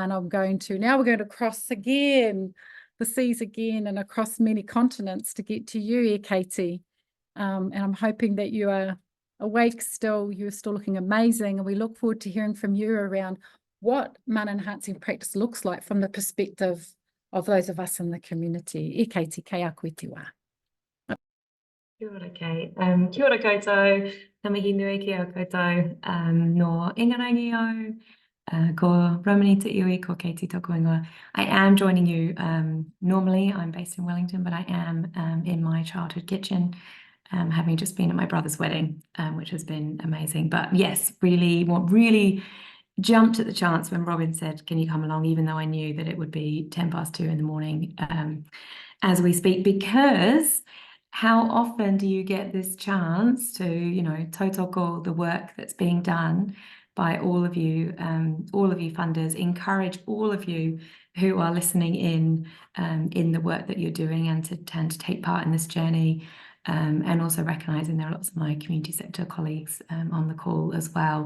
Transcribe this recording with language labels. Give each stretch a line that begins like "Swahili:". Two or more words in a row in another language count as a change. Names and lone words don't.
English: And we're going to cross again the seas again and across many continents to get to you, Katie. And I'm hoping that you are awake still, you're still looking amazing, and we look forward to hearing from you around what mana enhancing practice looks like from the perspective of those of us in the community. Katie,
Māori: kei a koe te wā. Kia ora, Kate. Kia ora koutou, ka mihi nui ki a koutou, no ingarangi au, ko Romani te iwi, ko Katie tōku ingoa.
English: I am joining you. Normally I'm based in Wellington, but I am in my childhood kitchen, having just been at my brother's wedding, which has been amazing. But yes, really jumped at the chance when Robin said, can you come along, even though I knew that it would be 2:10 in the morning as we speak, because how often do you get this chance to, you know, tautoko the work that's being done by all of you funders, encourage all of you who are listening in the work that you're doing, and to take part in this journey, and also recognising there are lots of my community sector colleagues on the call as well.